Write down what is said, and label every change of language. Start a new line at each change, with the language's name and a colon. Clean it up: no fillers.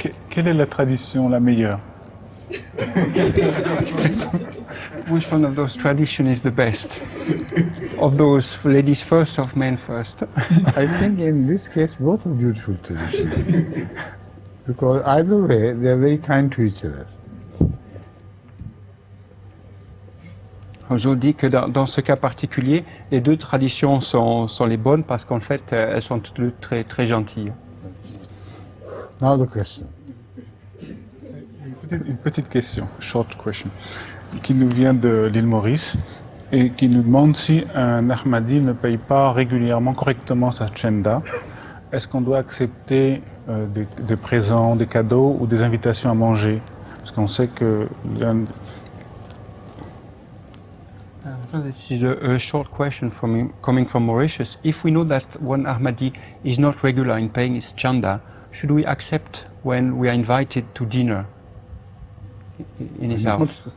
French: Quelle est la tradition la meilleure?
English: Which one of those traditions is the best? Of those ladies first, of men first? I think in this case both are beautiful traditions. Because either way they are very kind to each other.
French: Je dis que dans ce cas particulier, les deux traditions sont les bonnes parce qu'en fait, elles sont toutes deux très, très gentilles.
English: Now the question.
French: Une petite question,
English: short question,
French: qui nous vient de l'île Maurice et qui nous demande si un Ahmadi ne paye pas régulièrement, correctement sa chenda, est-ce qu'on doit accepter des présents, des cadeaux ou des invitations à manger? Parce qu'on sait que
English: This is a short question coming from Mauritius. If we know that one Ahmadi is not regular in paying his chanda, should we accept when we are invited to dinner in his house?